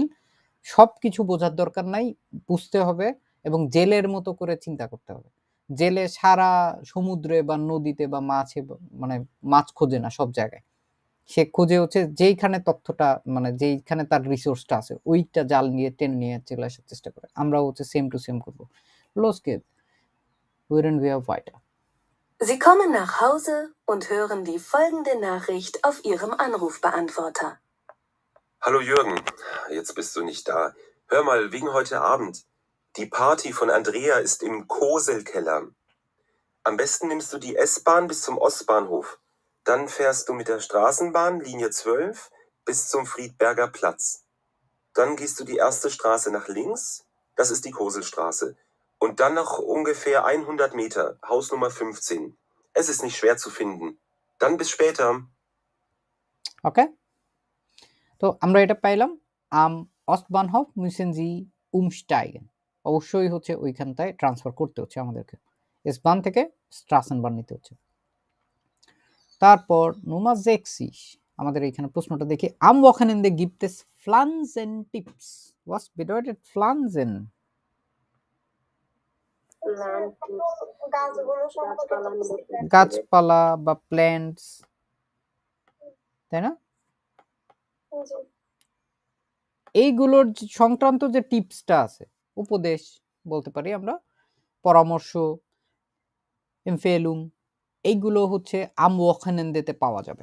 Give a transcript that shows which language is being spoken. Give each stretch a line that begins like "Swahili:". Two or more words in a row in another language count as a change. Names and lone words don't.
Bangla: সবকিছু বোঝার দরকার নাই, বুঝতে হবে এবং জেলের মতো করে চিন্তা করতে হবে। জেলে সারা সমুদ্রে বা নদীতে বা মাছে মানে মাছ খোঁজে না সব জায়গায়, সে খোঁজে হচ্ছে যেইখানে তথ্যটা মানে যেইখানে তার রিসোর্সটা আছে ওইটা জাল নিয়ে টেনে নিয়ে চলে আসার চেষ্টা করে। আমরাও হচ্ছে
English: same to same
Bangla: করবো।
German: Los geht's. Hören wir weiter. Sie kommen nach Hause und hören die folgende Nachricht auf Ihrem Anrufbeantworter. Hallo Jürgen, jetzt bist du nicht da. Hör mal, wegen heute Abend. Die Party von Andrea ist im Koselkeller. Am besten nimmst du die S-Bahn bis zum Ostbahnhof. Dann fährst du mit der Straßenbahn Linie 12 bis zum Friedberger Platz. Dann gehst du die erste Straße nach links, das ist die Koselstraße. Und dann noch ungefähr 100 Meter, Hausnummer 15. Es ist nicht schwer zu finden. Dann bis später.
Bangla: Okay. তো আমরা এটা পাইলাম,
German: am Ostbahnhof müssen Sie umsteigen.
Bangla: অবশ্যই হচ্ছে ওইখানটায় ট্রান্সফার করতে হচ্ছে আমাদেরকে, এসবান থেকে স্ট্রাসেনবান নিতে হচ্ছে। তারপর Nummer 60 আমাদের এখানে প্রশ্নটা দেখি,
German: am Wochenende gibt es Pflanzentipps. Was bedeutet Pflanzen?
Bangla: গাছপালা বা প্ল্যান্টস, তাই না? এইগুলোর সংক্রান্ত যে টিপসটা আছে, উপদেশ বলতে পারি আমরা, পরামর্শ, এমফেলুম, এইগুলো হচ্ছে
German: am Wochenende
Bangla: পাওয়া যাবে।